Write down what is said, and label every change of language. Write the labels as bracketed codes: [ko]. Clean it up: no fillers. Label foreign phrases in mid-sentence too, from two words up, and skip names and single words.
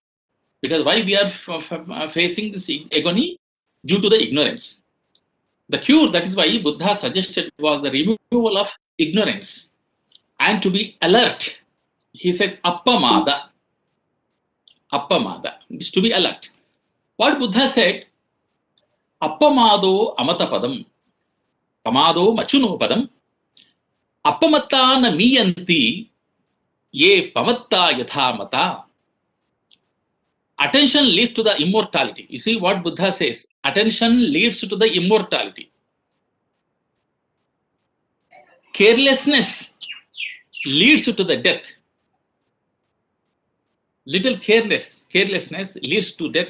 [en] Because why we are facing this agony? Due to the ignorance. The cure, that is why Buddha suggested, was the removal of ignorance and to be alert. He said, appamada. Appamada is to be alert. What Buddha said, [pi] appamado amatapadam, pamado machunopadam, appamatta na miyanti, ye pamatta yatha mata. [en] Attention leads to the immortality. You see what Buddha says, attention leads to the immortality. Carelessness leads to the death. Little carelessness leads to death.